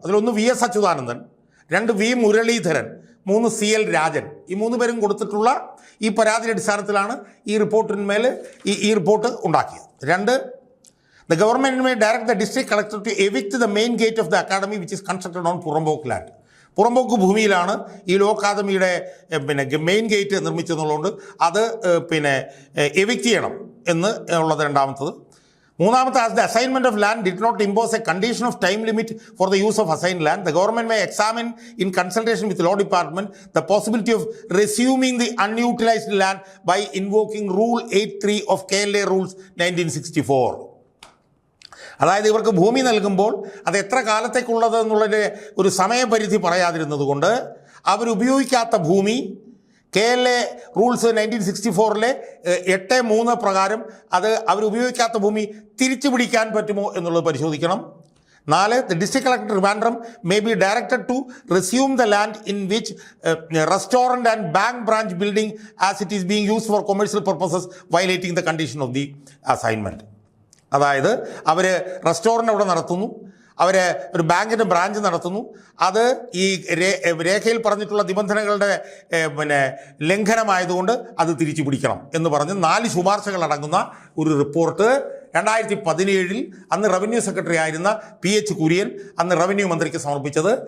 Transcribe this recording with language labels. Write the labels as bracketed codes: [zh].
[ml] അതിലൊന്ന് VS Achuthanandan, 2 V Muraleedharan, 3 CL Rajan. ഈ 3 പേരും കൊടുത്തിട്ടുള്ള ഈ പരാതിയുടെ അടിസ്ഥാനത്തിലാണ് ഈ റിപ്പോർട്ടിന്മേൽ ഈ റിപ്പോർട്ട് ഉണ്ടാക്കിയത്. [en] 2, the government may direct the district collector to evict the main gate of the academy which is constructed on purambokku land. [ml] പുറമ്പോക്ക് ഭൂമിയിലാണ് ഈ ലോ അക്കാദമിയുടെ മെയിൻ ഗേറ്റ് നിർമ്മിച്ചെന്നുള്ളതുകൊണ്ട് അത് എവിക്റ്റ് ചെയ്യണം എന്ന് ഉള്ളത് രണ്ടാമത്തത്. മൂന്നാമത്തെ, [en] as the assignment of land did not impose a condition of time limit for the use of assigned land, the government may examine in consultation with the law department the possibility of resuming the unutilized land by invoking Rule 8.3 of KLA Rules 1964. [ml] അതായത് ഇവർക്ക് ഭൂമി നൽകുമ്പോൾ അത് എത്ര കാലത്തേക്കുള്ളത് എന്നുള്ളതിൻ്റെ ഒരു സമയപരിധി പറയാതിരുന്നത് കൊണ്ട് അവരുപയോഗിക്കാത്ത ഭൂമി KLA റൂൾസ് 1964 8.3 പ്രകാരം അത് അവരുപയോഗിക്കാത്ത ഭൂമി തിരിച്ചു പിടിക്കാൻ പറ്റുമോ എന്നുള്ളത് പരിശോധിക്കണം. [en] 4, the district collector Trivandrum may be directed to resume the land in which restaurant and bank branch building as it is being used for commercial purposes, violating the condition of the assignment. [ml] അതായത് അവർ restaurant അവിടെ നടത്തുന്നു, അവർ ഒരു ബാങ്കിൻ്റെ branch നടത്തുന്നു, അത് ഈ രേഖയിൽ പറഞ്ഞിട്ടുള്ള നിബന്ധനകളുടെ ലംഘനമായതുകൊണ്ട് അത് തിരിച്ചു പിടിക്കണം എന്ന് പറഞ്ഞ് 4 ശുപാർശകൾ അടങ്ങുന്ന ഒരു റിപ്പോർട്ട് 2017 അന്ന് റവന്യൂ സെക്രട്ടറി ആയിരുന്ന PH കുര്യൻ അന്ന് റവന്യൂ മന്ത്രിക്ക് സമർപ്പിച്ചത്.